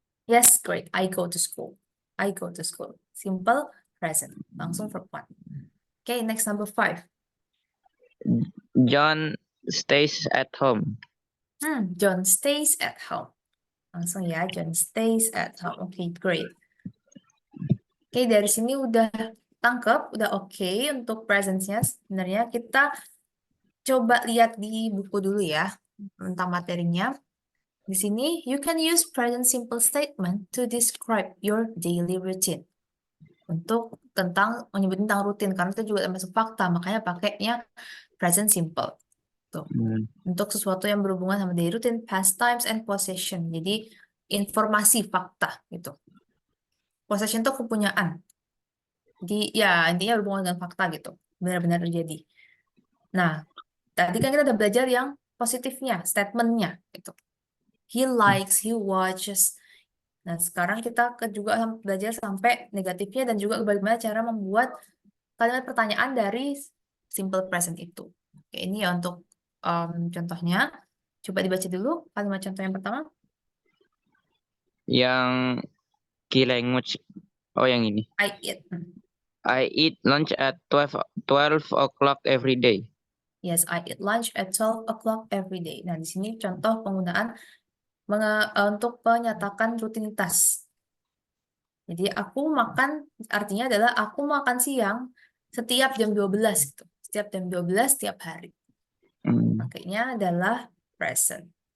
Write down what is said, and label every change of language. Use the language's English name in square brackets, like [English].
[English] Yes, great. I go to school. I go to school. Simple, present. Langsung verb one. Okay, next number 5. John stays at home. John stays at home. [Indonesian] Langsung ya, [English] John stays at home. Okay, great. [Indonesian] Oke, dari sini udah tangkep, udah oke untuk presence-nya. Sebenarnya kita coba lihat di buku dulu ya, tentang materinya. Di sini, [English] you can use present simple statement to describe your daily routine. [Indonesian] Untuk menyebut tentang rutin, karena itu juga termasuk fakta, makanya pakainya present simple. Tuh. Untuk sesuatu yang berhubungan sama daily routine, past times, and possession. Jadi, informasi fakta gitu. Possession itu kepunyaan. Jadi, ya intinya berhubungan dengan fakta gitu. Benar-benar terjadi. Nah, tadi kan kita udah belajar yang positifnya, statementnya gitu. [English] He likes, he watches. [Indonesian] Nah, sekarang kita juga belajar sampai negatifnya dan juga bagaimana cara membuat kalimat pertanyaan dari simple present itu. Oke, ini ya untuk contohnya. Coba dibaca dulu kalimat contoh yang pertama. Yang key language. Oh, yang ini. [English] I eat. I eat lunch at 12 o'clock every day. Yes, I eat lunch at 12 o'clock every day. [Indonesian] Nah, di sini contoh penggunaan untuk menyatakan rutinitas. Jadi aku makan, artinya adalah aku makan siang setiap jam 12 gitu. Setiap jam 12 setiap hari. Pakainya adalah present.